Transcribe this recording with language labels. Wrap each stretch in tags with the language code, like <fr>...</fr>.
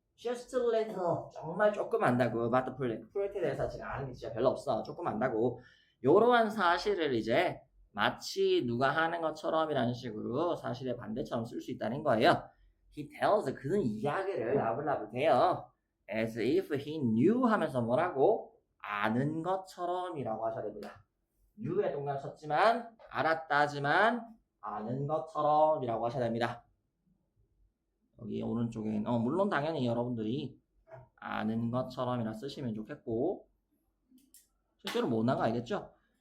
<en>just a little</en> <ko>정말 조금 안다고</ko> <en>about the project</en> <ko>에 대해서 지금 아는 게 진짜 별로 없어. 조금 안다고. 요러한 사실을 이제 마치 누가 하는 것처럼이라는 식으로 사실의 반대처럼 쓸 수 있다는 거예요.</ko> <en>He tells</en> <ko>그는 이야기를 라블라블 해요.</ko> <en>As if he knew</en> <ko>하면서 뭐라고? 아는 것처럼이라고 하셔야 됩니다. knew에 동그라미 쳤지만 알았다지만 아는 것처럼이라고 하셔야 됩니다. 여기 오른쪽에 물론 당연히 여러분들이 아는 것처럼이라 쓰시면 좋겠고 실제로 못 나가 알겠죠?</ko>